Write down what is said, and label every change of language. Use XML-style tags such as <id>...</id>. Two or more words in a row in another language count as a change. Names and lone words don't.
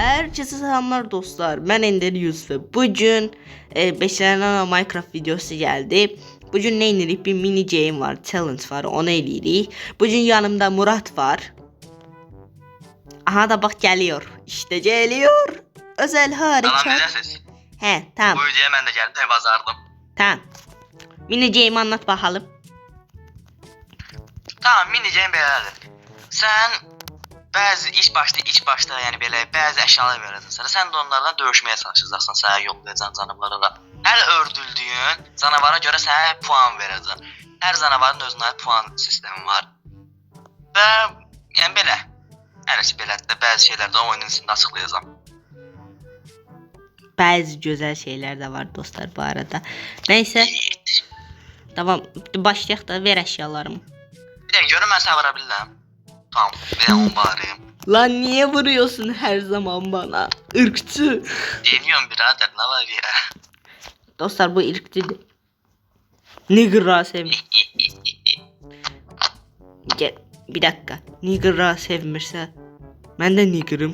<tr>Herkese selamlar dostlar. Ben Ender Yusuf ve bugün beşlenen Minecraft videosu geldi. Bugün ne edirik?</tr> <az>Bir mini game var, challenge var, onu eləyirik. Bugün yanımda Murat var.</az> <tr>Aha da bak geliyor. İşte geliyor. Özel harekat.</tr> <az>Salam necəsiz? He tamam. Bu videoya mən də gəldim, bazardım.</az> <tr>Tamam. Mini game anlat bakalım.</tr> <az>Tamam, mini game belədir. Sən bəzi ilk başda yəni belə bəzi əşyalar verəcəksən sənə. Sən də onlardan döyüşməyə çalışacaqsan, sənə yollayacaqsan canavarlara da. Hər öldürdüyün canavara görə sənə puan verəcəm. Hər canavarın özünə aid puan sistemi var. Və yəni belə. Hər şey belədir də, bəzi şeylər də oyunun içində açıqlayacağam.</az> <tr>Bazı güzel şeyler de var dostlar bu arada. Neyse. Tamam.</tr> <az>Başlayaq da ver eşyalarımı. Bir dəqiqə görüm mən sənə vura bilirəm. Tamam, bir də onu bağırayım.</az> <tr>Lan niye vuruyorsun her zaman bana? Irkçı. Deniyorum birader, ne var ya? Dostlar bu ırkçı. Nigger'ı Gel bir dakika. Nigger'ı sevmirse ben de nigger'ım.</tr>